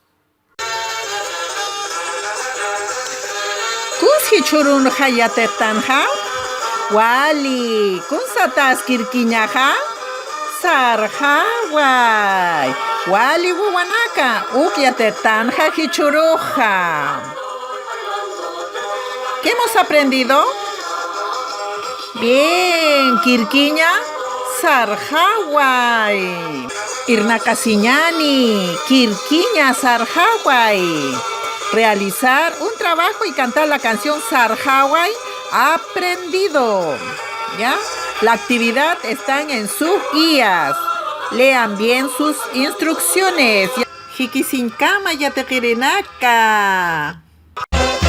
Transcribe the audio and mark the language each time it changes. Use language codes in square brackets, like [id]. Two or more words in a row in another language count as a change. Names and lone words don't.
[ay] Kuski churun hayatetanja. Wali, kun satas kirkiñaja. Sarjaway. Wali Wawanaka, ukyatetanja hichuruja. [es] ¿Qué hemos aprendido? Bien, [ay] kirkiña, sarjaway. Irnakasiñani, kirkiña, sarjaway. [es] Realizar un trabajo y cantar la canción Sarjaway aprendido. ¿Ya? La actividad está en sus guías. Lean bien sus instrucciones. [ay] Jikisinkama yateqirinaka.